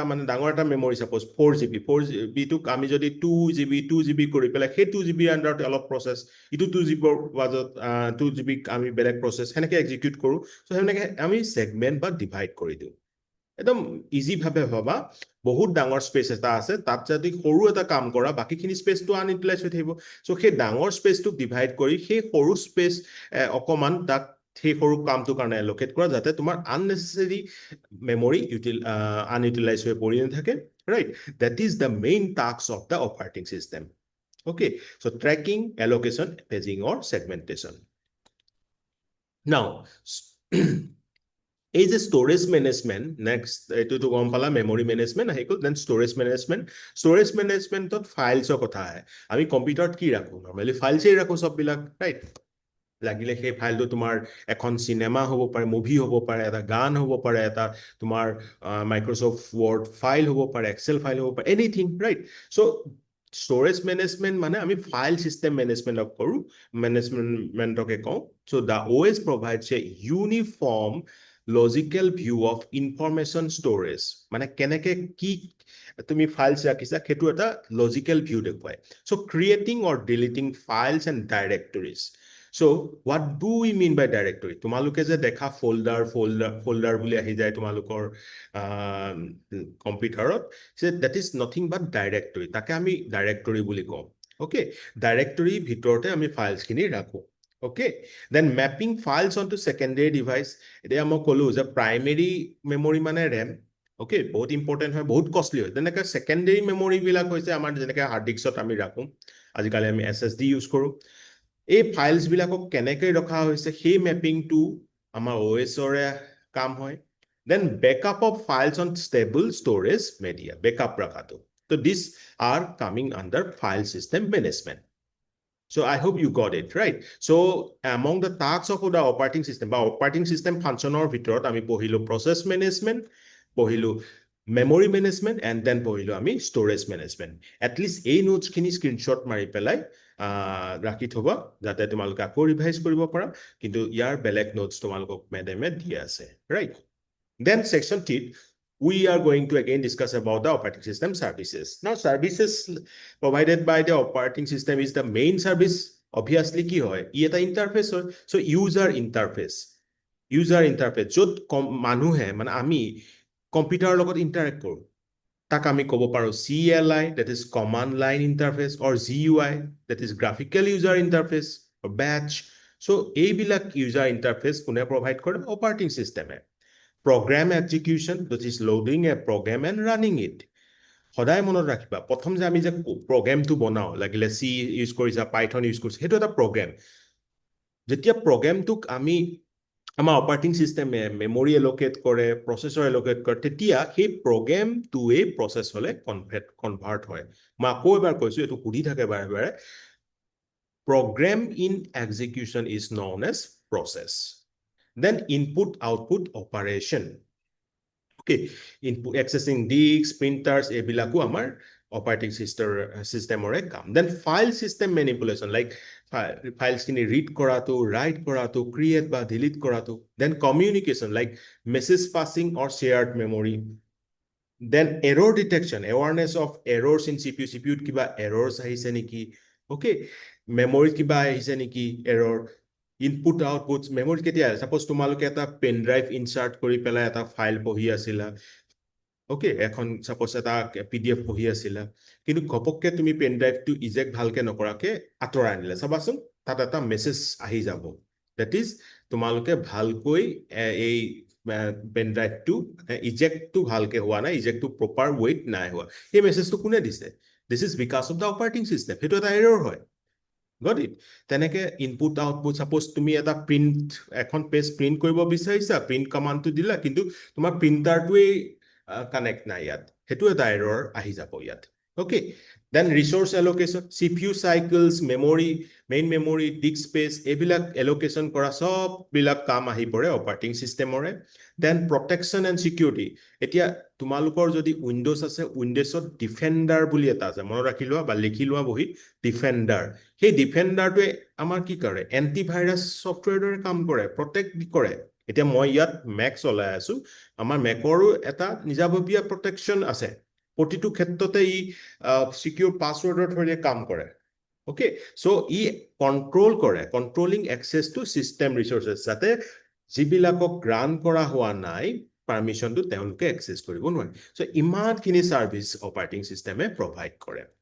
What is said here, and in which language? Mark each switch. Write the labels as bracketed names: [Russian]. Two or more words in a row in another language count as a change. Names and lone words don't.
[Assamese] মানে ডাঙৰ এটা [English] memory suppose [Assamese] 4GB টোক আমি যদি 2GB কৰি পেলাই সেই 2GB আন্ডাৰত অলপ প্ৰসেছ ইটো 2GB বাজত 2GB আমি বেলেগ প্ৰসেছ হেনেকে এক্সিকিউট কৰো সো হেনেকে আমি সেগমেন্ট বা ডিভাইড কৰি দিও একদম ইজি ভাবে ভাবা বহুত ডাঙৰ স্পেস এটা আছে তাত যদি সৰু এটা কাম কৰা বাকিখিনি স্পেসটো আনইউটিলাইজ হৈ থাকিব সো সেই ডাঙৰ স্পেসটো ডিভাইড কৰি সেই সৰু স্পেস অকমান তাক সেই সৰু কামটো কাৰণে এলোকেট কৰা যাতে তোমাৰ [English] unnecessary memory unutilize [Assamese] হৈ পৰি নাথাকে [English] right that is the main task of the operating system okay so tracking allocation paging or segmentation now [Assamese] এই যে [English] storage management next [Assamese] এইটোতো গম পালা [English] memory management [Assamese] আহি গ'ল [English] then storage managementত [Assamese] ফাইলছৰ কথা আহে আমি কম্পিউটাৰত কি ৰাখোঁ নৰ্মেলি ফাইলছেই ৰাখোঁ চববিলাক ৰাইট লাগিলে সেই ফাইলটো তোমাৰ এখন চিনেমা হ'ব পাৰে মুভি হ'ব পাৰে এটা গান হ'ব পাৰে এটা তোমাৰ মাইক্ৰ'ছফ্ট ৱৰ্ড ফাইল হ'ব পাৰে এক্সেল ফাইল হ'ব পাৰে [English] anything right so storage management [Assamese] মানে আমি [English] file system managementক [Assamese] কৰোঁ মেনেজমেণ্টকে কওঁ [English] so the OS provides a uniform logical view of information storage [Assamese] মানে কেনেকে কি তুমি ফাইলছ ৰাখিছা সেইটো এটা [English] logical view [Assamese] দেখুৱাই [English] so creating or deleting files and directories So what do we mean by directory? [Assamese] তোমালোকে যে দেখা ফোল্ডাৰ বুলি আহি যায় তোমালোকৰ কম্পিউটাৰত [English] that is nothing but directory [Assamese] তাকে আমি ডাইৰেক্টৰী বুলি কওঁ okay ডাইৰেক্টৰী ভিতৰতে আমি ফাইলছখিনি ৰাখোঁ okay [English] then mapping files onto secondary device [Assamese] এতিয়া মই ক'লো যে [English] primary memory [Assamese] মানে [English] RAM okay [Assamese] বহুত ইম্পৰ্টেণ্ট হয় বহুত কষ্টলি হয় তেনেকৈ [English] secondary memory [Assamese] বিলাক হৈছে আমাৰ যেনেকৈ [English] hard diskত [Assamese] আমি ৰাখোঁ আজিকালি আমি [English] SSD use [Assamese] কৰোঁ এই ফাইলছ বিলাকক কেনেকৈ ৰখা হৈছে সেই মেপিংটো আমাৰ OSৰে কাম হয় [English] then backup of files on stable storage media backup ৰাখাটো so these are coming under file system management so I hope you got it right so among the tasks of the operating system বা operating system functionৰ [Assamese] ভিতৰত আমি পঢ়িলো [English] process management পঢ়িলো memory management and then [Assamese] পঢ়িলো আমি [English] storage management at least [Assamese] এই নোটছ খিনি স্ক্ৰিনশ্বট মাৰি পেলাই ৰাখি থবা যাতে তোমালোকে আকৌ ৰিভাইজ কৰিব পাৰা কিন্তু ইয়াৰ বেলেগ নোটছ তোমালোকক মেডামে দি আছে ৰাইট [English] then section 3 we are going to again discuss about the operating system services now services provided by the operating system is the main service obviously [Assamese] কি হয় ই এটা ইন্টাৰফেস হয় [English] so user interface [Assamese] য'ত মানুহে মানে আমি কম্পিউটাৰৰ লগত ইন্টাৰেক্ট কৰোঁ তাক আমি ক'ব পাৰোঁ [English] CLI that is command line interface or GUI that is graphical user interface or batch so এইবিলাক user interface কোনে provide কৰে operating system program execution that is loading a program and [Assamese] running it সদায় মনত ৰাখিবা প্ৰথম যে আমি যে প্ৰগ্ৰামটো বনাও লাগিলে C ইউজ কৰিছা পাইথন ইউজ কৰিছা সেইটো এটা প্ৰগ্ৰাম যেতিয়া প্ৰগ্ৰামটোক আমি আমাৰ অপাৰেটিং সিস্টেমে [English] memory allocate [Assamese] কৰে [English] processor allocate [Assamese] কৰে তেতিয়া সেই প্ৰগ্ৰামটোৱে প্ৰসেসলে কনভাৰ্ট হয় মই আকৌ এবাৰ কৈছো এটো সুধি থাকে বাৰে বাৰে [English] program in execution is known as process then input output operation okay input accessing disks printers [Assamese] এইবিলাক আমাৰ [English] operating system [Assamese] ৰে কাম [English] then file system manipulation like files kini [Assamese] read koratu write koratu create ba delete koratu [English] then communication like message passing or shared memory then error detection awareness of errors in CPU [Assamese] kiba errors আহিছে নেকি [English] okay memory [Assamese] কিবা আহিছে নেকি [English] error input outputs memory [Assamese] ketia suppose তোমালোকে এটা [English] pen drive insert [Assamese] কৰি পেলাই এটা ফাইল পঢ়ি আছিলা ওকে এখন suppose এটা PDF পঢ়ি আছিলা কিন্তু ঘপককে তুমি [English] pen driveটো eject [Assamese] ভালকে নকৰাকে আতৰা আনিলা চাবাচোন তাত এটা মেছেজ আহি যাব [English] that is [Assamese] তোমালোকে ভালকৈ এই [English] pen driveটো [Assamese] ইজেক্টটো ভালকে হোৱা নাই ইজেক্টটো প্ৰপাৰ ৱেট নাই হোৱা এই মেছেজটো কোনে দিছে [English] this is because of the operating system [Assamese] সেইটো এটা এৰৰ হয় [English] got it [Assamese] তেনেকে [English] input output suppose [Assamese] তুমি এটা প্ৰিন্ট এখন পেজ প্ৰিন্ট কৰিব বিচাৰিছা [English] print commandটো [Assamese] দিলা কিন্তু তোমাৰ প্ৰিন্টাৰটোৱে কানেক্ট নাই ইয়াত হেতু এটা এৰৰ আহি যাব ইয়াত [English] okay then resource allocation CPU cycles memory main memory disk [Assamese] space এবিলাক allocation কৰা সব বিলাক কাম আহি পৰে [English] operating system [Assamese] ৰে [English] then protection and security [Assamese] এতিয়া তোমালোকৰ যদি উইন্ডোজ আছে উইন্ডোজত ডিফেন্ডাৰ বুলি এটা আছে মনত ৰাখি লোৱা বা লিখি লোৱা বহি ডিফেন্ডাৰ সেই ডিফেন্ডাৰটোৱে আমাৰ কি কৰে এন্টিভাইৰাছ সফটওয়্যাৰৰ কাম কৰে প্ৰটেক্ট কৰে এতিয়া মই ইয়াত ম্যাক চলাই আছো আমাৰ ম্যাকৰো এটা নিজাববীয়া প্ৰটেকচন আছে প্ৰতিটো ক্ষেত্ৰতে ই [English] secure passwordৰ [Assamese] থৰে কাম কৰে [English] okay so [Assamese] ই কন্ট্ৰোল কৰে [English] controlling access to system resources [Assamese] যাতে যিবিলাকক গ্ৰান্ট কৰা হোৱা নাই পারমিশনটো তেওঁলোকে এক্সেস কৰিব নোৱাৰে so ইমানখিনি সাৰ্ভিস [English] operating systemে [Assamese] প্ৰভাইড কৰে